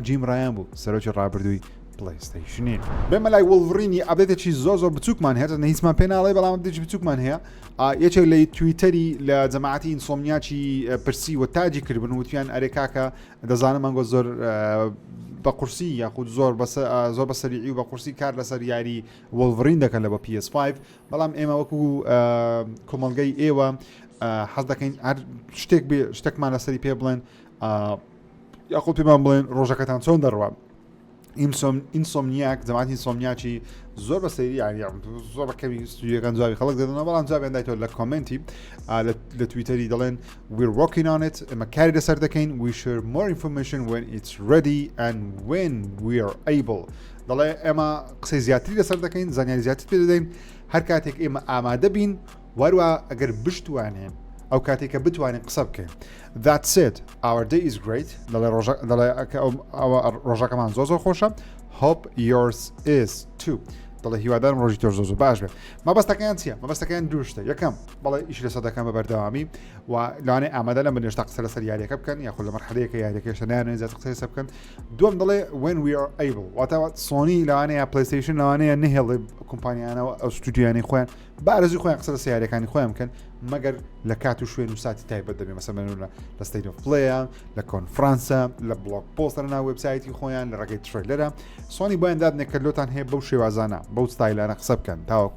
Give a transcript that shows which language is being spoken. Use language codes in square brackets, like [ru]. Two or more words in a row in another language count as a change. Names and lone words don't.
[ckb] جیم ڕایان بوو سەرۆکی ڕابردووی پلەیستیشنین بێمە لای وڵڤڕینی ئەبێتێکی زۆر بچووکمان هەیە نە هیچمان پێ ناڵێ بەڵام دێکی بچووکمان هەیە یەکێک لە تویتەری لە جەماعەتی ئینسۆمنیاچی پرسی و تاجی کردبن وتیان ئەرێ کاکە دەزانم ئەنگۆ زۆر بە قورسی یاخود زۆر بە سەریعی و بە قورسی کار لەسەر یاری وڵڤڕین دەکەن لە بە PS5 بەڵام ئێمە وەکو کۆمەڵگەی ئێوە حەز دەکەین هەر شتێکمان لەسەری پێ بڵێن یاخود پێمان بڵێن ڕۆژەکەتان چۆن دەڕوە ئینسۆمنیاک جەماعەتی ئینسۆمنیاچی زۆر بە سەیری زۆر بەکەمی ستودیۆکان جوابی خەڵک دەدەنەوە بەڵام جوابیان دایتەوە لە کۆمنتی لە تویتەری دەڵێن [en] we're working on it [ckb] ئێمە کاری لەسەر دەکەین [en] we share more information when it's ready and when we are able [ckb] دەڵێ ئێمە قسەی زیاتری لەسەر دەکەین زانیاری زیاتر پێ دەدەین هەر کاتێک ئێمە ئامادە بین وەروە ئەگەر بشتوانێن ئەو کاتێککە بتوانین قسە بکەین [en] that said our day is great [ckb] دەڵێ ڕۆژەکەمان زۆر خۆشە [en] hope yours is too [ckb] دەڵێ هیوادارم ڕۆژی تۆ زۆر باش بێت مەبەستەکەیان چییە؟ مەبەستەکەیان دووشتە یەکەم بەڵێ ئیش لەسەر دەکەم بە بەردەوامی و لەوانەیە ئامادە لە منێشتا قسە لەسەر یاریەکە بکەن یاخود لە مەرحەلەیەکە یاریەکەشە نایانێت زیاتر قسە لەسەر بکەن دووەم دەڵێ [en] when we are able [ckb] واتە سۆنی لەوانەیە پلەیستیشن لەوانەیە نهێڵێ کۆمپانیانەوە ئەو ستودیۆیانی خۆیان بارزی خۆیان قسە لەسەر یاریەکانی خۆیان بکەن مەگەر لە کات و شوێن و ساتی تایبەت دەبێت مەسەلەن لە ستیت ئۆف پلەیە لە کۆنفرانسە لە بڵۆگ پۆستە لە ناو وێبسایتی خۆیان لە ڕێگەی ترێلەرە سۆنی بۆیان دادنێت کە لۆتان هەیە بەو شێوازانە بەو ستایلانە قسە بکەن تاوەکو